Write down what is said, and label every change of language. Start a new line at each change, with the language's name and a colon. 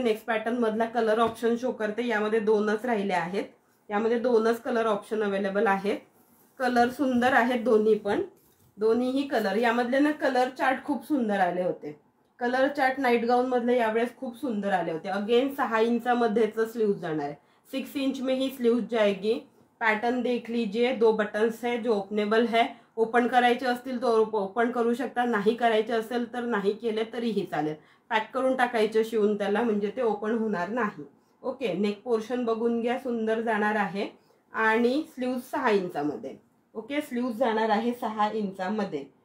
Marathi: Next pattern मधला colour option show करते. यामध्ये 2च राहिले आहेत. यामध्ये 2च कलर ऑप्शन अवेलेबल आहेत. कलर सुंदर आहेत दोन्ही पण. दोन्हीही कलर, यामधले ना कलर चार्ट खूप सुंदर आले होते. कलर चार्ट नाईट गाउन मधले यावेळेस खूप सुंदर आले होते. अगेन 6 इंचामध्येच स्लीव्ज जाणार आहे.
Hindi: 6 इंच में ही स्लीव्ज जाएगी. पैटर्न देख लीजिए. 2 बटन्स है जो ओपनेबल है.
Marathi: ओपन करायचे असतील तर ओपन करू शकता, नाही करायचे असेल तर नाही केले तरीही चालेल. पॅक करून टाकायचे शिवून त्याला, म्हणजे ते ओपन होणार नाही. ओके, नेक पोर्शन बघून घ्या, सुंदर जाणार आहे. आणि स्लीव्ज 6 इंचामध्ये. ओके, स्लीव्ज जाणार आहे 6 इंचामध्ये.